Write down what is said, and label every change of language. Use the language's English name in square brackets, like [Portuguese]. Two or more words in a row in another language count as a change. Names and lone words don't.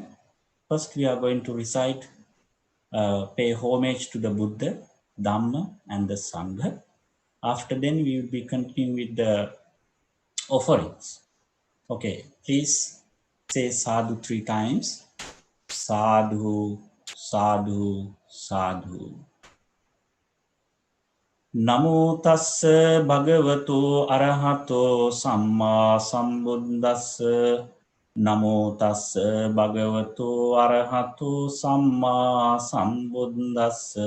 [English] First, we are going to recite, pay homage to the Buddha, Dhamma, and the Sangha. After then, we will be continuing with the offerings. Okay, please say sadhu 3 times. [Pali] Sadhu, sadhu, sadhu. නමෝ තස්ස භගවතු අරහතෝ සම්මා සම්බුද්දස්ස නමෝ තස්ස භගවතු අරහතු සම්මා සම්බුද්දස්ස